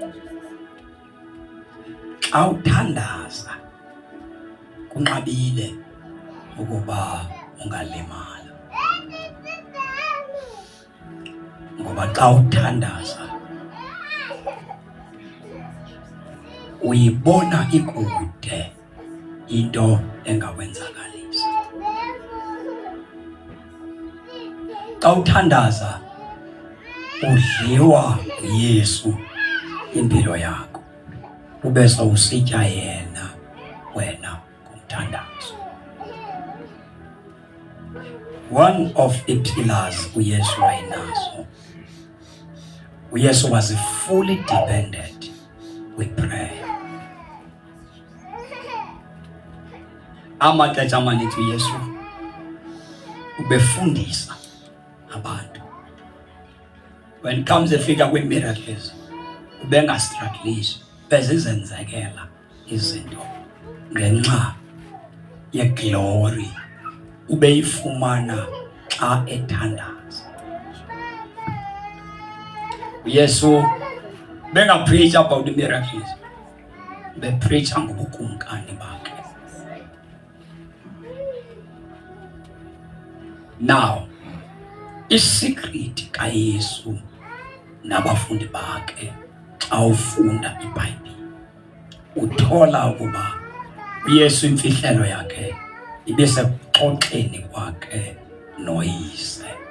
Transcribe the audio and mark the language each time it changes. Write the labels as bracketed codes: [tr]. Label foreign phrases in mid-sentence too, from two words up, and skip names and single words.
[xh] Xa uthandaza kunqabile ukuba ungalimala, ngoba xa uthandaza uyibona ikude into engawenzakalisa. Xa uthandaza udliwa uYesu impilo yakho, ube sowusitya yena wena ngomthandazo. [en] One of the pillars [xh] uYesu wayenazo, [en] uYesu was fully dependent with prayer. [xh] Amaxesha amaninzi uYesu ubefundisa abantu. [en] When it comes [xh] efika kwi-miracles, ubengastrugglisi, bezizenzekela izinto ngenxa ye-glory ubeyifumana xa ethandaza. uYesu bengapreach [en] about the miracles, [xh] bepreacha ngobukumkani bakhe. Now, isikrit kaYesu nabafundi bakhe xa ufunda iBhayibhile uthola ukuba uYesu imfihlelo yakhe ibesekuxoxeni kwakhe noYise.